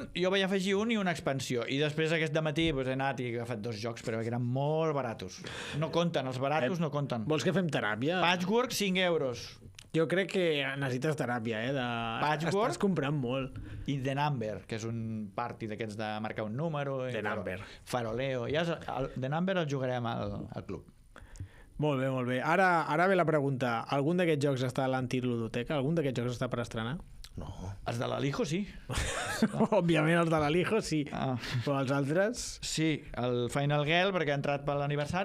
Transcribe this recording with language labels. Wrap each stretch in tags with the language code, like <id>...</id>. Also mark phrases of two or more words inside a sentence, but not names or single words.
<ca>Jo vaig afegir un i una expansió, i després aquest dematí he anat i he agafat 2 jocs, però que eren molt baratos. No compten, els baratos no compten. Vols que fem teràpia? Patchwork, 5 euros. Jo crec que necessites teràpia, Patchwork. Estàs comprant molt. I The Number, que és un party d'aquests de marcar un número. The Number. Faroleo. The Number el jugarem al club. Molt bé. Ara ve la pregunta. Algun d'aquests jocs està a l'antiludoteca? Algun d'aquests jocs està per estrenar? No. Els de l'Alijo, sí. Òbviament els de l'Alijo, sí. Ah. Però els altres... Sí, el Final Girl, perquè ha entrat per l'aniversari.</ca>